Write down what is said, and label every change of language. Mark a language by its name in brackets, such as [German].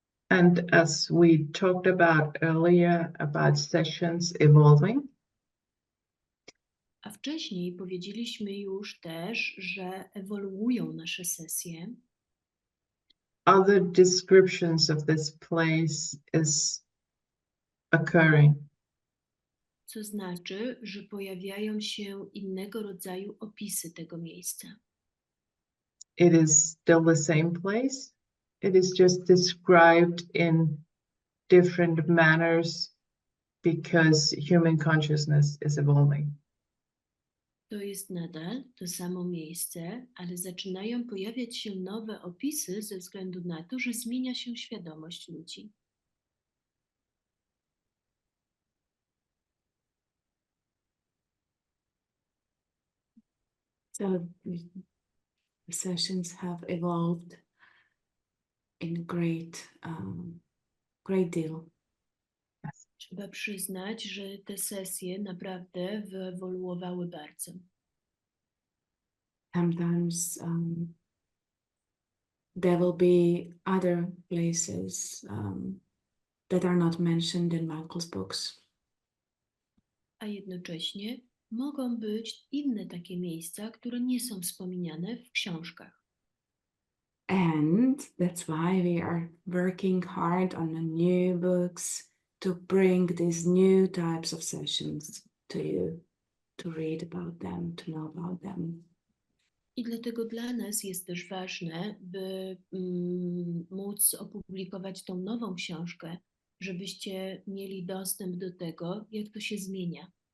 [English] And as we talked about earlier about sessions evolving, [Polish] A wcześniej powiedzieliśmy już też, że ewoluują nasze sesje. [English] other descriptions of this place is occurring. [Polish] Co znaczy, że pojawiają się innego rodzaju opisy tego miejsca. [English] It is still the same place. It is just described in different manners because human consciousness is evolving. [Polish] To jest nadal to samo miejsce, ale zaczynają pojawiać się nowe opisy ze względu na to, że zmienia się świadomość ludzi. [English] So the sessions have evolved in a great deal. [Polish] Trzeba przyznać, że te sesje naprawdę wyewoluowały bardzo. [English] Sometimes there will be other places that are not mentioned in Michael's books. [Polish] A jednocześnie mogą być inne takie miejsca, które nie są wspomniane w książkach. [English] And that's why we are working hard on the new books to bring these new types of sessions to you, to read about them, to know about them. [Polish] I dlatego dla nas jest też ważne, by móc opublikować tą nową książkę, żebyście mieli dostęp do tego, jak to się zmienia.